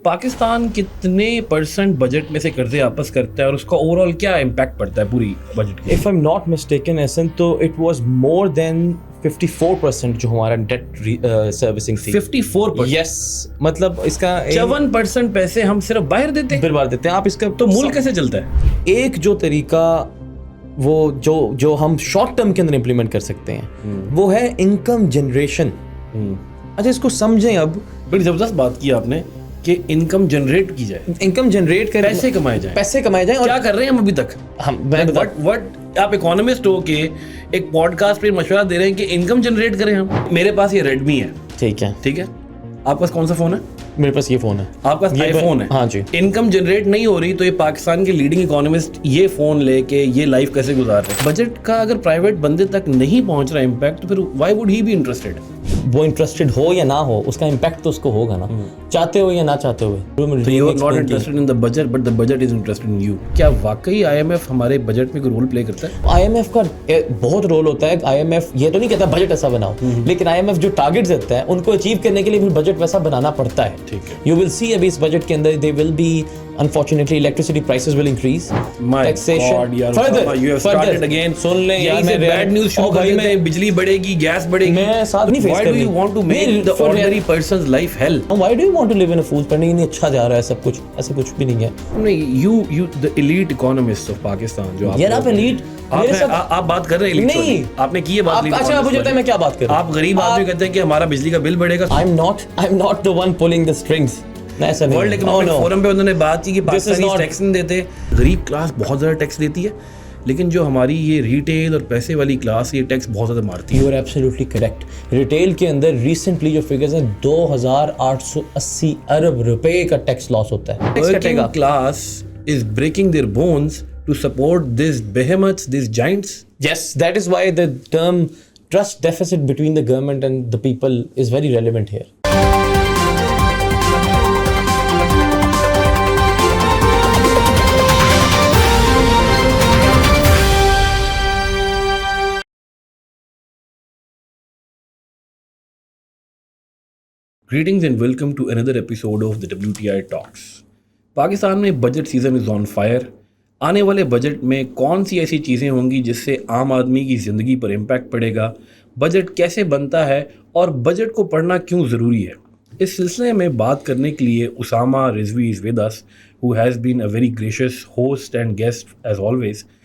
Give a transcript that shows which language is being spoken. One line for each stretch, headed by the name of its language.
Urdu: پاکستان کتنے % بجٹ میں سے قرضے واپس کرتا ہے اور اس کا اوور آل کیا امپیکٹ پڑتا ہے پوری بجٹ کے؟
English: If I'm not mistaken Ahsan تو it was more than 54%
Urdu: جو ہمارا ڈیٹ سروسنگ تھی. 54%؟ یس, مطلب اس کا 54% پیسے ہم صرف باہر دیتے ہیں, برباد دیتے ہیں. آپ اس کا تو ملک کیسے چلتا ہے؟ ایک جو طریقہ وہ جو ہم شارٹ ٹرم کے اندر امپلیمنٹ کر سکتے ہیں وہ ہے انکم جنریشن. اچھا اس کو سمجھیں. اب بڑی زبردست بات کی آپ نے کہ انکم جنریٹ کی جائے, انکم جنریٹ کریں, پیسے کمائے جائیں. پیسے کمائے جائیں. کیا کر رہے ہیں ہم ابھی تک؟ وٹ آپ اکانومسٹ ہو کے ایک پوڈ کاسٹ پہ مشورہ دے رہے ہیں کہ انکم جنریٹ کریں ہم. میرے پاس یہ ریڈمی ہے, ٹھیک ہے, ٹھیک ہے, آپ پاس کون سا فون ہے؟ میرے پاس یہ فون ہے. آپ پاس آئی فون ہے. ہاں جی. انکم جنریٹ نہیں ہو رہی تو یہ پاکستان کے لیڈنگ اکانومسٹ یہ فون لے کے یہ لائف کیسے گزار رہے ہیں؟ بجٹ کا اگر پرائیویٹ بندے تک نہیں پہنچ رہا امپیکٹ تو پھر
English: Why would he be interested?
Urdu: وہ انٹرسٹڈ ہو یا نہ ہو اس کا امپیکٹ تو اس کو ہوگا نا, چاہتے ہو یا نہ چاہتے ہوئے.
English: So you are not interested in the budget but the budget is interested in you.
Urdu: کیا واقعی IMF ہمارے بجٹ میں کوئی رول پلے کرتا ہے؟ IMF کا بہت رول ہوتا ہے. IMF یہ تو نہیں کہتا بجٹ ایسا بناؤ, لیکن IMF جو ٹارگیٹس دیتا ہے ان کو اچیو کرنے کے لیے پھر بجٹ ویسا بنانا پڑتا ہے. ٹھیک ہے.
English: You will see
Urdu: ابھی اس بجٹ کے اندر
English: they will be unfortunately electricity prices will increase. My God, yaar, you have started again.
Urdu: سن لیں یہاں سے
English: bad news
Urdu: شروع کر دیتے ہیں, بجلی بڑھے گی, گیس بڑھے گی. میں ساتھ نہیں face
English: Why do you want to make the ordinary person's life hell? Why do you want to live in a fool's paradise?
Urdu: نہیں اچھا جا رہا ہے سب کچھ, ایسا کچھ بھی نہیں ہے.
English: You the elite economists of Pakistan جو
Urdu: یار آپ elite آپ بات کر رہے ہیں نہیں, آپ نے کی ہے بات. اچھا مجھے بتائیں میں کیا بات کر رہا ہوں. آپ غریب آدمی کہتے ہیں کہ ہمارا بجلی کا بل بڑھے گا.
English: I'm not the one pulling the strings.
Urdu: World economic forum پہ انہوں نے بات کی کہ پاکستانی ٹیکس نہیں دیتے. غریب کلاس بہت زیادہ ٹیکس دیتی ہے, لیکن جو ہماری یہ ریٹیل اور پیسے والی کلاس یہ ٹیکس بہت زیادہ مارتی ہے.
English: You are absolutely correct.
Urdu: Retail کے اندر ریسنٹلی جو فگرز ہیں 2880 ارب روپے کا ٹیکس لاس ہوتا ہے.
English: Working class is breaking their bones to support this behemoths, this giants. Yes, that is why the term trust deficit between the government and the people is very relevant here. Greetings and welcome to another episode of the WTI Talks.
Urdu: Pakistan میں budget season
English: Is on fire.
Urdu: آنے والے budget میں کون سی ایسی چیزیں ہوں گی جس سے عام آدمی کی زندگی پر امپیکٹ پڑے گا, بجٹ کیسے بنتا ہے اور بجٹ کو پڑھنا کیوں ضروری ہے, اس سلسلے میں بات کرنے کے لیے Usama Rizvi
English: Is with us, who has been a very gracious host and guest as always.